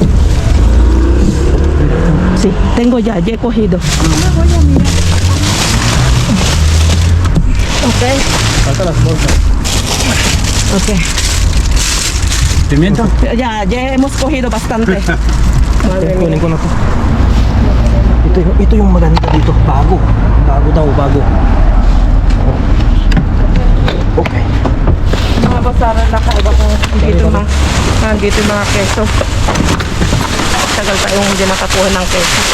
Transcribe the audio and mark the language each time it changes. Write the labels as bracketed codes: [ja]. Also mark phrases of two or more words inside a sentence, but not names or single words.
[es] Sí, tengo ya he cogido. Okay. Falta las bolsas. Okay. Pimiento. Ya hemos cogido bastante. Madre [tl] Kunin [es] mía. [tl] ko na to. Ito yung maganda dito. Bago. Bago. Okay. Mga basaran na kaiba ko dito dito yung mga keso. Tagal tayong hindi nakakuha ng keso.